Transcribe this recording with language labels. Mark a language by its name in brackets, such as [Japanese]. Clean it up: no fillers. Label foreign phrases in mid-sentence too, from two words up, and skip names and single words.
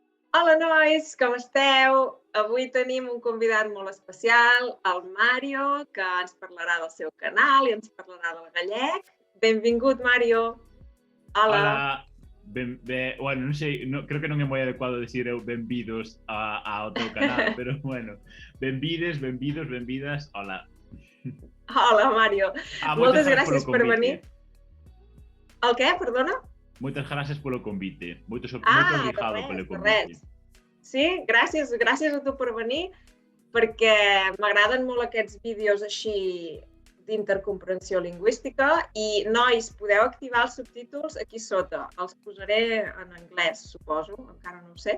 [Catalan] Hola, nois, com esteu? Avui tenim un convidat molt especial, el Mario, que ens parlarà del seu canal i ens parlarà del gallec. Benvingut, Mario. Hola. [Galician] Hola, bueno, non sei, creo que non é moi adecuado decir eu benvidos ao teu canal, pero bueno, benvides, benvidas, hola. [Catalan] Hola, Mario. [Galician] Moitas [Catalan] Moltes [Galician] grazas polo [Catalan] gràcies per venir. [Galician] convite. [Catalan] El què, perdona? [Galician] Moitas grazas polo convite. Moito [Catalan] De [Galician] obrigado polo [Catalan] res, de [Galician] convite. [Catalan] res. Sí, gràcies a tu per venir, perquè m'agraden molt aquests vídeos així d'intercomprensió lingüística i, nois, podeu activar els subtítols aquí sota. Els posaré en anglès, suposo, encara no ho sé.